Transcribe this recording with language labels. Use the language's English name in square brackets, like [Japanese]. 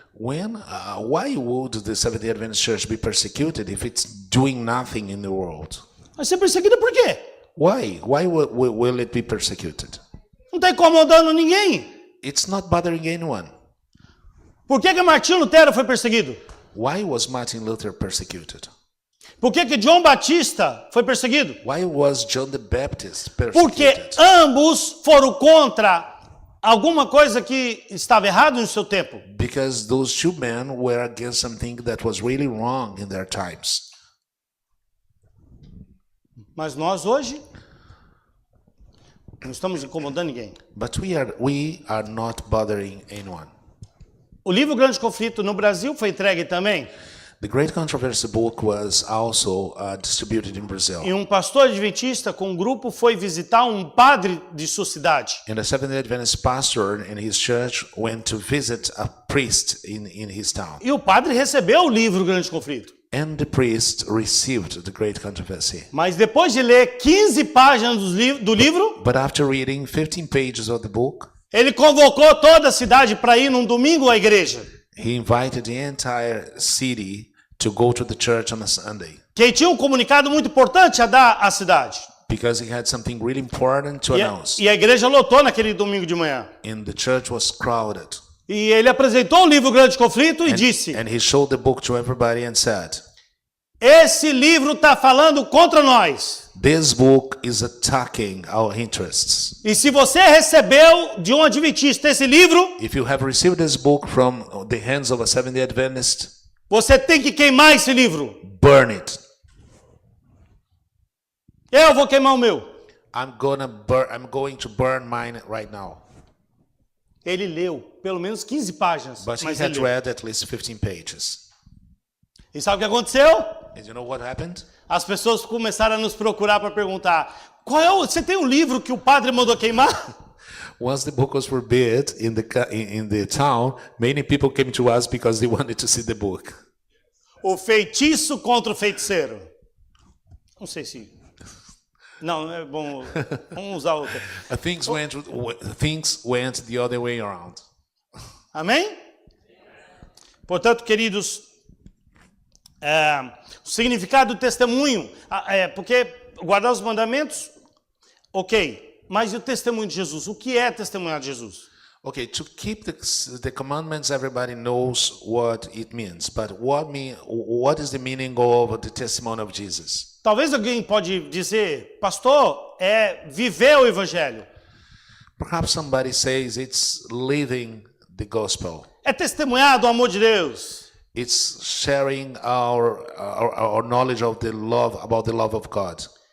[English] Why would the Seventh-day Adventist Church be persecuted if it's doing nothing in the world? [Portuguese] Vai ser perseguida por quê? [English] Why? Why will it be persecuted? [Portuguese] Não está incomodando ninguém. [English] It's not bothering anyone. [Portuguese] Por que Martinho Lutero foi perseguido? [English] Why was Martin Luther persecuted? [Portuguese] Por que João Batista foi perseguido? [English] Why was John the Baptist [Portuguese] Porque [English] persecuted? [Portuguese] ambos foram contra alguma coisa que estava errado no seu tempo. [English] Because those two men were against something that was really wrong in their times. [Portuguese] Mas nós hoje não estamos incomodando ninguém. [English] But we are not bothering anyone. [Portuguese] O livro Grande Conflito no Brasil foi entregue também. [English] The Great Controversy book was also distributed in Brazil. [Portuguese] E um pastor adventista com um grupo foi visitar um padre de sua cidade. [English] And a Seventh-day Adventist pastor in his church went to visit a priest in his town. [Portuguese] E o padre recebeu o livro Grande Conflito. [English] And the priest received the Great Controversy. [Portuguese] Mas depois de ler 15 páginas do livro, [English] But after reading 15 pages of the book, [Portuguese] ele convocou toda a cidade para ir num domingo à igreja. [English] he invited the entire city to go to the church on a Sunday [Portuguese] Que ele tinha um comunicado muito importante a dar à cidade. [English] because he had something really important to announce. [Portuguese] E a igreja lotou naquele domingo de manhã. [English] And the church was crowded. [Portuguese] E ele apresentou o livro Grande Conflito e disse: [English] And he showed the book to everybody and said, [Portuguese] esse livro está falando contra nós. [English] this book is attacking our interests. [Portuguese] E se você recebeu de um adventista esse livro, [English] If you have received this book from the hands of a Seventh-day Adventist, [Portuguese] você tem que queimar esse livro. [English] burn it. [Portuguese] Eu vou queimar o meu. [English] I'm going to burn mine right now. [Portuguese] Ele leu pelo menos 15 páginas. [English] But he [Portuguese] Mas [English] had [Portuguese] ele leu. [English] read at least 15 pages. [Portuguese] E sabe o que aconteceu? [English] And you know what happened? [Portuguese] As pessoas começaram a nos procurar para perguntar: você tem um livro que o padre mandou queimar? [English] Once the book was forbid in the town, many people came to us because they wanted to see the book. [Portuguese] O feitiço contra o feiticeiro. Não sei se... Não é bom. Vamos usar outra. [English] Things went the other way around. [Portuguese] Amém? Portanto, queridos, o significado do testemunho, porque guardar os mandamentos, ok, mas e o testemunho de Jesus? O que é testemunhar de Jesus? [English] Okay, to keep the commandments, everybody knows what it means. But what is the meaning of the testimony of Jesus? [Portuguese] Talvez alguém pode dizer, pastor, é viver o evangelho. [English] Perhaps somebody says it's living the gospel. [Portuguese] É testemunhar do amor de Deus. [English] It's sharing our knowledge of about the love of God.